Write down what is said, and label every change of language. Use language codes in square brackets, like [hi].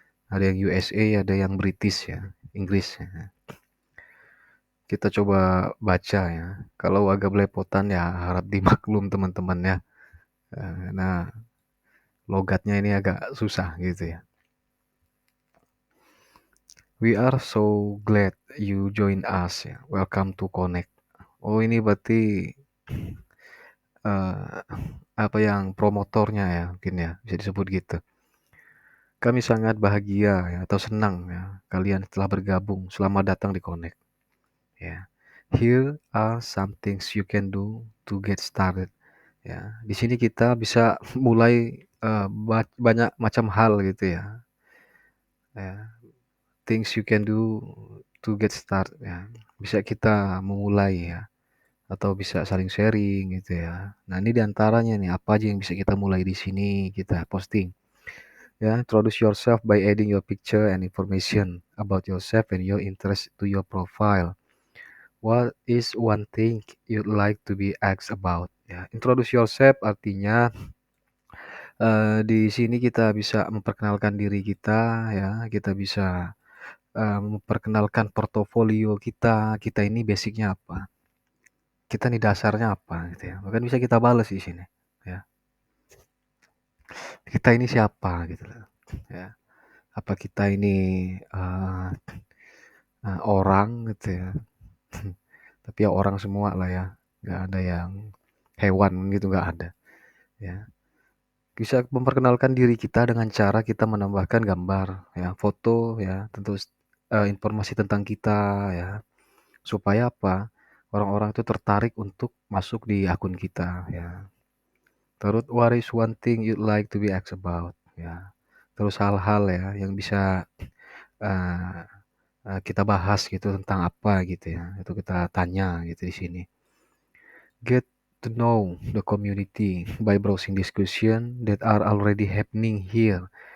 [id] Ada yang USA, ada yang British ya, Inggris ya. Kita coba baca ya. Kalau agak belepotan ya harap dimaklum teman-teman ya. Nah, logatnya ini agak susah gitu ya. [en] We are so glad you join us ya. Welcome to Connect. [id] Oh, ini berarti eh, apa yang promotornya ya mungkin ya bisa disebut gitu. Kami sangat bahagia ya atau senang ya kalian telah bergabung. Selamat datang di Connect. Ya. [en] Here are some things you can do to get started. [id] Ya, di sini kita bisa mulai banyak macam hal gitu ya. [en] Ya, things you can do to get start ya. [id] Bisa kita memulai ya atau bisa saling sharing gitu ya. Nah, ini diantaranya nih apa aja yang bisa kita mulai di sini kita posting. [en] Ya, introduce yourself by adding your picture and information about yourself and your interest to your profile. What is one thing you'd like to be asked about? [id] Ya, introduce yourself artinya di sini kita bisa memperkenalkan diri kita ya, kita bisa memperkenalkan portofolio kita, kita ini basicnya apa, kita nih dasarnya apa gitu ya. Bahkan bisa kita balas di sini ya. Kita ini siapa gitu loh ya. Apa kita ini eee orang gitu ya. Tapi ya orang semua lah ya, nggak ada yang hewan gitu, nggak ada ya. Bisa memperkenalkan diri kita dengan cara kita menambahkan gambar ya, foto ya, tentu informasi tentang kita ya, supaya apa, orang-orang itu tertarik untuk masuk di akun kita ya. [en] Terus what is one thing you'd like to be asked about ya. [id] Terus hal-hal ya yang bisa eee kita bahas gitu tentang apa gitu ya, itu kita tanya gitu di sini. [en] Get to know the community by browsing discussion that are already happening here.